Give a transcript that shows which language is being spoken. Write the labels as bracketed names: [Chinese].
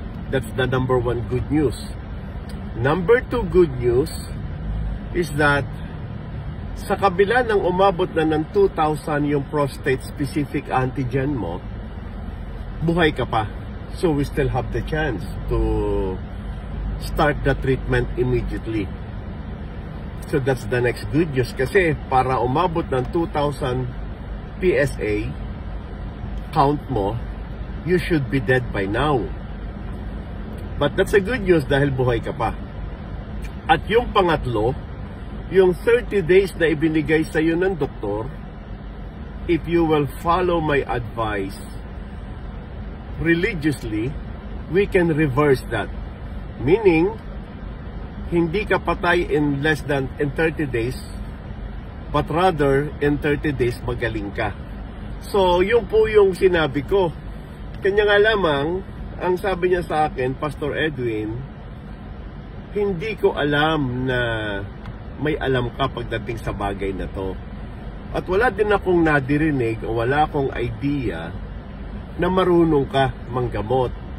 [English] That's the number one good news. Number two good news is that [Filipino] Sa kabila ng umabot na ng 2,000 yung prostate-specific antigen mo, buhay ka pa. [English] So we still have the chance to start the treatment immediately. So that's the next good news. [Filipino] Kasi para umabot ng 2,000 PSA count mo, [English] you should be dead by now. But that's a good news [Filipino] dahil buhay ka pa. At yung pangatlo, yung 30 days na ibinigay sa iyo ng doktor, [English] if you will follow my advice religiously, we can reverse that. [Filipino] Meaning, hindi ka patay in less than 30 days, [English] but rather in 30 days [Filipino] magaling ka. So, yun po yung sinabi ko. Kanya nga lamang, ang sabi niya sa akin, Pastor Edwin, hindi ko alam na may alam ka pagdating sa bagay na to. At wala din akong nadirinig o wala akong idea na marunong ka manggamot.